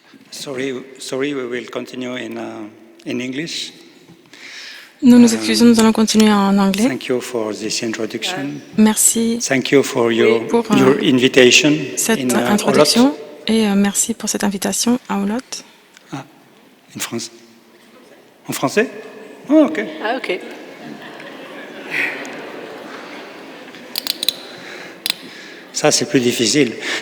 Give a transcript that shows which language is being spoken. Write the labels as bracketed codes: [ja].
[en] Sorry, we will continue in English. [fr] Nous nous excusons, nous allons continuer en anglais. [en] Thank you for this introduction. [fr] Merci [en] Thank you for your invitation [fr] cette introduction et merci pour cette invitation à Olot. Ah, en France. En français? Oh, ok. Ah, ok. Ça, c'est plus difficile.